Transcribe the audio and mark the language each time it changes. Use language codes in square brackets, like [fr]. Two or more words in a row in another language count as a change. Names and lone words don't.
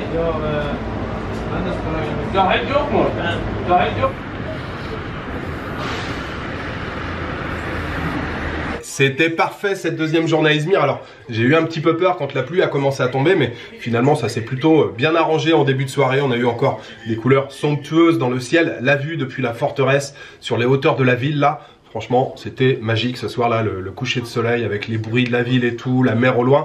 [tr] Yok be. Ben de sonra gelmek. Cahil yok mu? Cahil yok. [fr] C'était parfait cette deuxième journée à Izmir. Alors j'ai eu un petit peu peur quand la pluie a commencé à tomber, mais finalement ça s'est plutôt bien arrangé en début de soirée. On a eu encore des couleurs somptueuses dans le ciel, la vue depuis la forteresse sur les hauteurs de la ville là. Franchement, c'était magique ce soir-là, le coucher de soleil avec les bruits de la ville et tout, la mer au loin.